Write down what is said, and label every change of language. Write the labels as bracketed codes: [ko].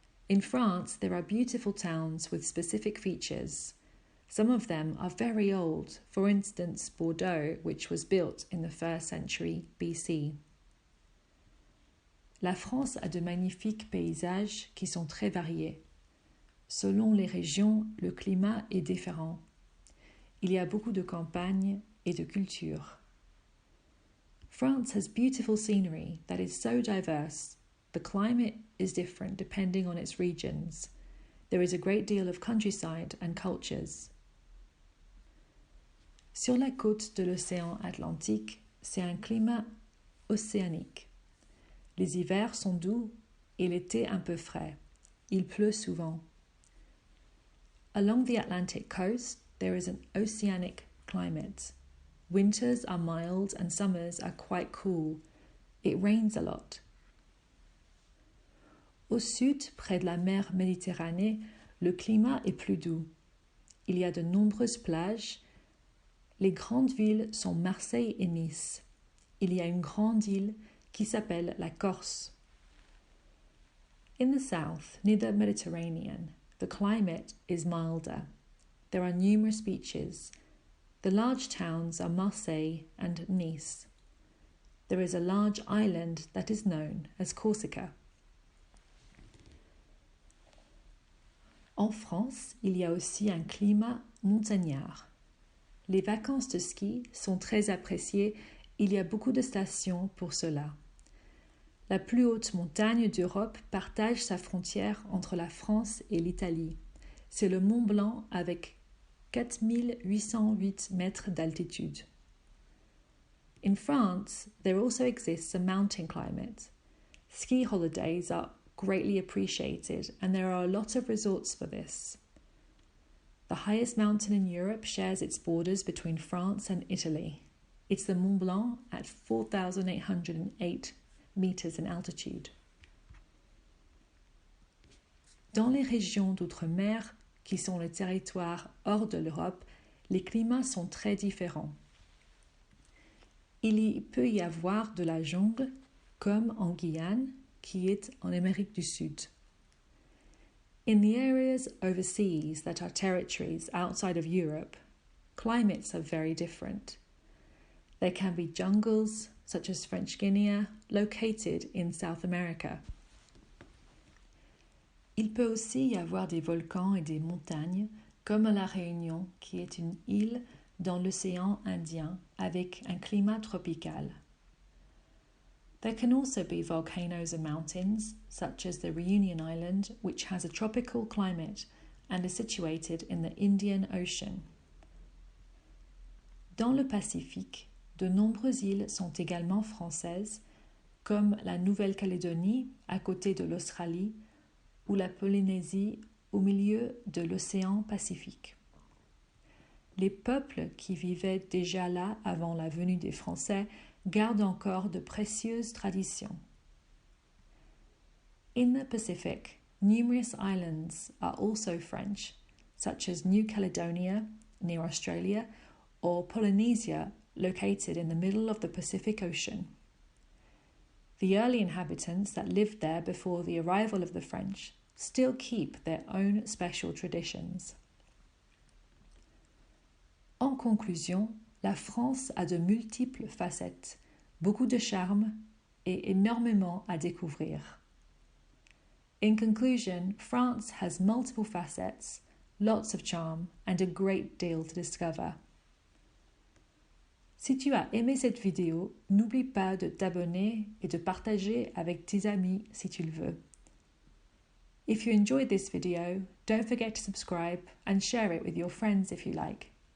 [en] In France, there are beautiful towns with specific features. Some of them are very old, for instance Bordeaux, which was built in the 1st century BC. [fr] La France a de magnifiques paysages qui sont très variés. Selon les régions, le climat est différent. Il y a beaucoup de campagnes et de culture. [en] France has beautiful scenery that is so diverse. The climate is different depending on its regions. There is a great deal of countryside and cultures. [fr] Sur la côte de l'océan Atlantique, c'est un climat océanique. Les hivers sont doux et l'été un peu frais. Il pleut souvent. [en] Along the Atlantic coast, there is an oceanic climate. Winters are mild and summers are quite cool. It rains a lot. [fr] Au sud, près de la mer Méditerranée, le climat est plus doux. Il y a de nombreuses plages. Les grandes villes sont Marseille et Nice. Il y a une grande île qui s'appelle la Corse. [en] In the south, near the Mediterranean, the climate is milder. There are numerous beaches. The large towns are Marseille and Nice. There is a large island that is known as Corsica. [fr] En France, il y a aussi un climat montagnard. Les vacances de ski sont très appréciées. Il y a beaucoup de stations pour cela. La plus haute montagne d'Europe partage sa frontière entre la France et l'Italie. C'est le Mont Blanc avec 4808 mètres d'altitude. [en] In France, there also exists a mountain climate. Ski holidays are greatly appreciated and there are a lot of resorts for this. The highest mountain in Europe shares its borders between France and Italy. It's the Mont Blanc at 4,808 meters in altitude. [fr] Dans les régions d'outre-mer, qui sont les territoires hors de l'Europe, les climats sont très différents. Il y peut y avoir de la jungle, comme en Guyane, qui est en Amérique du Sud. [en] In the areas overseas that are territories outside of Europe, climates are very different. There can be jungles, such as French Guiana, located in South America. [fr] Il peut aussi y avoir des volcans et des montagnes, comme à La Réunion, qui est une île dans l'océan Indien avec un climat tropical. [en] There can also be volcanoes and mountains, such as the Reunion Island, which has a tropical climate and is situated in the Indian Ocean. [fr] Dans le Pacifique, de nombreuses îles sont également françaises, comme la Nouvelle-Calédonie à côté de l'Australie ou la Polynésie au milieu de l'océan Pacifique. Les peuples qui vivaient déjà là avant la venue des Français gardent encore de précieuses traditions. [en] In the Pacific, numerous islands are also French, such as New Caledonia, near Australia, or Polynesia, located in the middle of the Pacific Ocean. The early inhabitants that lived there before the arrival of the French still keep their own special traditions. [fr] En conclusion, la France a de multiples facettes, beaucoup de charme et énormément à découvrir. [en] In conclusion, France has multiple facets, lots of charm, and a great deal to discover. [fr] Si tu as aimé cette vidéo, n'oublie pas de t'abonner et de partager avec tes amis si tu le veux. [en] If you enjoyed this video, don't forget to subscribe and share it with your friends if you like.